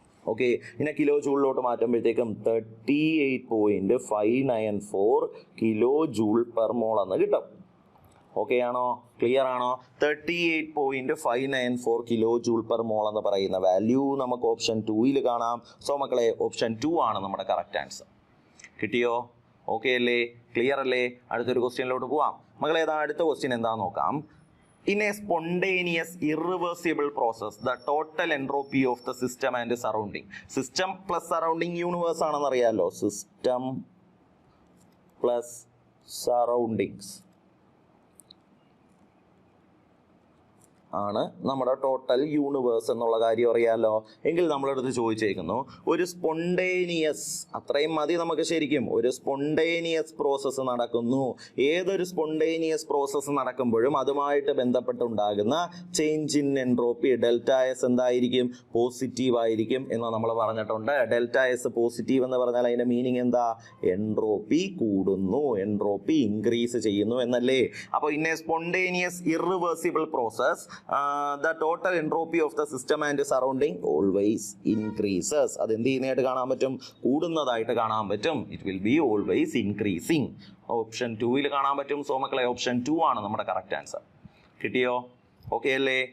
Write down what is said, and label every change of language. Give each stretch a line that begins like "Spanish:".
Malayalam: Okay, ഇനി kilo ജൂളിലോട്ട് മാറ്റുമ്പോഴത്തേക്കും 38.594 kilo joule per mole എന്ന് കിട്ടും. ഓക്കെ ആണോ? ക്ലിയർ ആണോ? 38.594 കിലോ ജൂൾ പെർ മോൾ എന്ന് പറയുന്ന വാല്യൂ നമുക്ക് ഓപ്ഷൻ 2യിൽ കാണാം. സോ മക്കളെ ഓപ്ഷൻ 2 ആണ് നമ്മുടെ കറക്റ്റ് ആൻസർ. കിട്ടിയോ? ഓക്കെ അല്ലേ? ക്ലിയർ അല്ലേ? അടുത്തൊരു ക്വസ്റ്റ്യനിലോട്ട് പോവാം. മക്കളെ അടുത്ത ക്വസ്റ്റ്യൻ എന്താണെന്ന് നോക്കാം.
English: In a spontaneous irreversible process, the total entropy of the system and surrounding. System plus surrounding universe
Malayalam: ആണെന്ന് അറിയാലോ.
English: System plus surroundings
Malayalam: ആണ് നമ്മുടെ ടോട്ടൽ യൂണിവേഴ്സ് എന്നുള്ള കാര്യം അറിയാമല്ലോ. എങ്കിൽ നമ്മളടുത്ത് ചോദിച്ചേക്കുന്നു, ഒരു സ്പോണ്ടേനിയസ്, അത്രയും മതി നമുക്ക് ശരിക്കും, ഒരു സ്പോണ്ടേനിയസ് പ്രോസസ്സ് നടക്കുന്നു. ഏതൊരു സ്പോണ്ടേനിയസ് പ്രോസസ്സ് നടക്കുമ്പോഴും അതുമായിട്ട് ബന്ധപ്പെട്ടുണ്ടാകുന്ന change in entropy delta S എന്തായിരിക്കും? പോസിറ്റീവ് ആയിരിക്കും എന്ന് നമ്മൾ പറഞ്ഞിട്ടുണ്ട്. ഡെൽറ്റ എസ് പോസിറ്റീവ് എന്ന് പറഞ്ഞാൽ അതിൻ്റെ മീനിങ് എന്താ? എൻട്രോപ്പി കൂടുന്നു, എൻട്രോപ്പി ഇൻക്രീസ് ചെയ്യുന്നു എന്നല്ലേ. അപ്പോൾ
English: In a spontaneous irreversible process the total entropy of the system and surrounding always increases.
Malayalam: അത് എന്ത് ചെയ്യുന്നതായിട്ട് കാണാൻ പറ്റും? കൂടുന്നതായിട്ട് കാണാൻ പറ്റും.
English: It will be always increasing.
Malayalam: Option 2ൽ കാണാൻ പറ്റും. സോ മക്കളെ ഓപ്ഷൻ 2 ആണ് നമ്മുടെ കറക്റ്റ് ആൻസർ. കിട്ടിയോ? ഓക്കെ അല്ലേ?